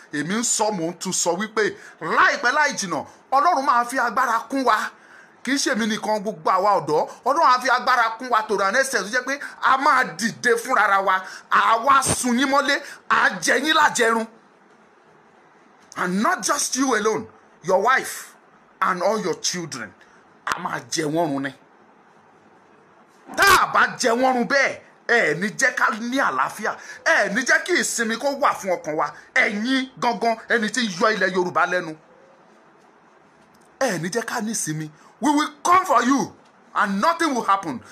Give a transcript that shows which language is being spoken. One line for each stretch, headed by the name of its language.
Yoruba: èmi ń sọ mò ń tún sọ wípé láìpẹ́ láì jìnà ọlọ́run máa fi agbára kún wa kì í ṣèmi nìkan gbogbo àwa ọ̀dọ́ ọlọ́run á fi agbára kún wa tòrò ànẹ́sẹ̀ tó jẹ́ pé a máa dìde fúnra wa àwa sùn yín mọ́lé àjẹyín lájẹrun.
English: And not just you alone, your wife and all your children.
Yoruba: A máa jẹ wọ́n run ni. Tá a bá jẹ wọ́n run bẹ́ẹ̀ ẹ ní jẹ́ ká ní àlàáfíà ẹ ní jẹ́ kí ìsinmi kó wà fún ọkàn wa ẹ̀yin gangan ẹni tí yọ ilẹ̀ Yorùbá lẹ́nu ẹ ní jẹ́ ká ní ìsinmi.
English: We will come for you and nothing will happen.